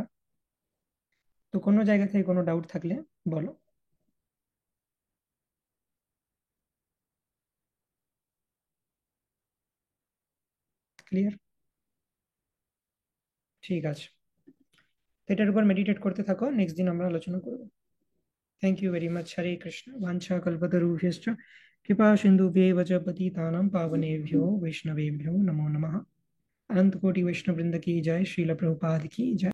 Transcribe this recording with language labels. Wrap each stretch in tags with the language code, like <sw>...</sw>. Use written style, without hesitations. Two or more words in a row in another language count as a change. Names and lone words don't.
<bn>তো কোনো জায়গা থেকে কোনো ডাউট থাকলে বলো। ক্লিয়ার? ঠিক আছে, তো এটার উপর মেডিটেট করতে থাকো, নেক্সট দিন আমরা আলোচনা করবো।</bn> <en>Thank you very much.</en> <sa>হরে কৃষ্ণ। বাঞ্ছা কল্পতরুভ্যশ্চ কৃপা সিন্ধুভ্যেব চ পতিতানাং পাবনেভ্यो वैष्णवेभ्यो नमो नमः।</sa> <hi>अनंत कोटि वैष्णव वृंद की जय। श्रील प्रभुपाद की जय।</hi>